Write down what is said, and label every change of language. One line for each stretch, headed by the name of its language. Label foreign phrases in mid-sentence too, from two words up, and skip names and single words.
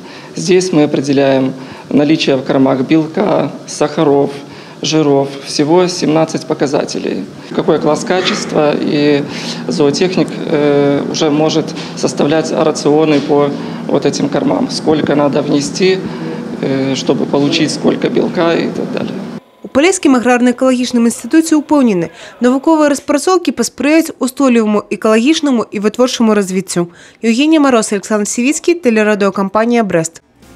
Russian: Здесь мы определяем наличие в кормах белка, сахаров, жиров, всего 17 показателей. Какой класс качества, и зоотехник уже может составлять рационы по вот этим кормам. Сколько надо внести, чтобы получить сколько белка и так далее.
Belarusian: У Полесскім аграрна-экалагічным інстытуце ўпэўнены, навуковыя распрацоўкі паспрыяюць устойліваму экалагічнаму і вытворчаму развіццю.
Russian: Евгения Мороз, Александр Сивицкий, телерадиокомпания «Брест».